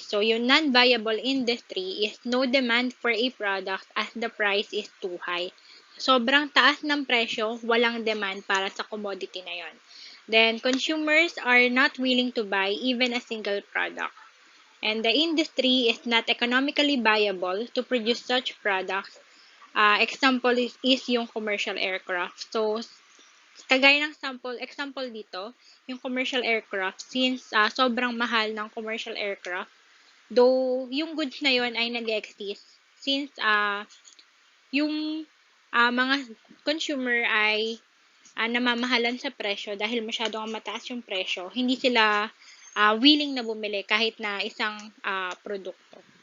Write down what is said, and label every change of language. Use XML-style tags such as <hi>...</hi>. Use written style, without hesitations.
<en>So, yung non-viable industry is no demand for a product as the price is too high.</en> <tl>Sobrang taas ng presyo, walang demand para sa commodity na yon.</tl> <en>Then, consumers are not willing to buy even a single product. And the industry is not economically viable to produce such products. Example is yung commercial aircraft.</en> <tl>So, kagaya ng example dito, yung commercial aircraft, since sobrang mahal ng commercial aircraft, though yung goods na yon ay nag-exist, since yung mga consumer ay namamahalan sa presyo dahil masyadong mataas yung presyo, hindi sila willing na bumili kahit na isang produkto.</tl>